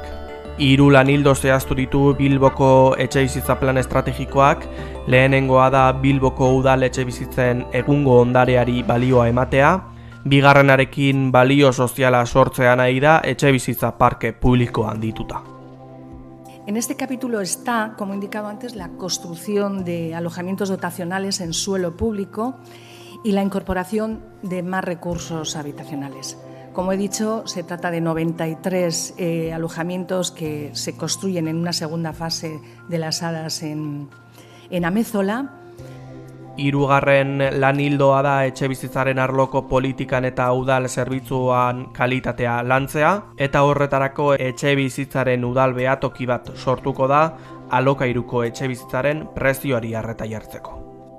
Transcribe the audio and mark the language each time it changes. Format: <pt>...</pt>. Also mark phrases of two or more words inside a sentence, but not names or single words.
<eu>3 lanildo zehaztu ditu Bilboko etxebizitza plan estrategikoak. Lehenengoa da Bilboko udal etxebizitzen egungo ondareari balioa ematea. Bigarrenarekin balio soziala sortzea nahi da etxebizitza parke publikoa handituta.</eu> <es>En este capítulo está, como he indicado antes, la construcción de alojamientos dotacionales en suelo público y la incorporación de más recursos habitacionales. Como he dicho, se trata de 93 alojamientos que se construyen en una segunda fase de las hadas en Amézola.</es> <eu>3. lanildoa da etxebizitzaren arloko politikan eta udal zerbitzuan kalitatea lantzea, eta horretarako etxebizitzaren udal behatoki bat sortuko da alokairuko etxebizitzaren prezioari arreta jartzeko.</eu>